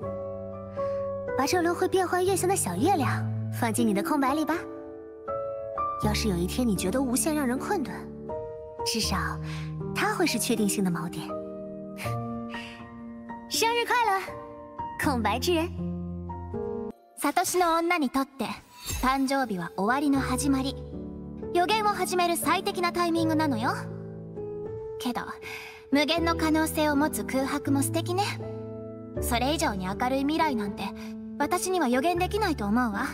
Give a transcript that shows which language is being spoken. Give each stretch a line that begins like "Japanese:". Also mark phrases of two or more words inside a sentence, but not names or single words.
Chinese: 把这轮会变换月相的小月亮放进你的空白里吧。要是有一天你觉得无限让人困顿，至少它会是确定性的锚点。生日快乐，空白之人。
Japanese: サトシの女にとって誕生日は終わりの始まり、予言を始める最適なタイミングなのよ。けど無限の可能性を持つ空白も素敵ね。それ以上に明るい未来なんて私には予言できないと思うわ。